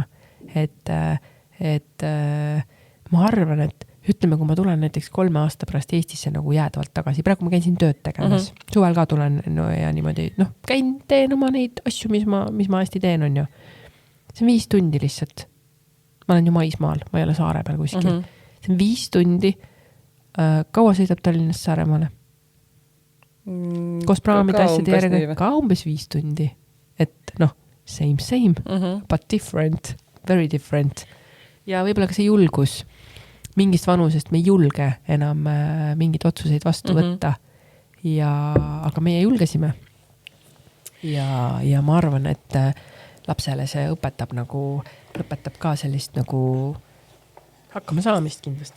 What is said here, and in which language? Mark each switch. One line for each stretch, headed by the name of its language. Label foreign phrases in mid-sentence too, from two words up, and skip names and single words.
Estonian: Et ma arvan, et ütleme, kui ma tulen näiteks 3 aasta pärast Eestisse nagu jäädavalt tagasi, praegu ma käin siin tööd tegemas, suvel ka tulen ja niimoodi, käin, teen oma neid asju, mis ma hästi teen, on ju. See on 5 tundi lihtsalt. Ma olen ju maismaal, ma ei ole saare peal kuskil. See on 5 tundi. Kaua sõidab Tallinnast Saaremaale? Koos praamide asjade järgi ka umbes 5 tundi.
English: Et same, but different, very different.
Estonian: Ja võib-olla ka see julgus. Mingist vanusest me ei julge enam mingid otsuseid vastu võtta. Aga meie julgesime. Ja ma arvan, et lapsele see õpetab ka sellist nagu hakkama saamist kindlasti.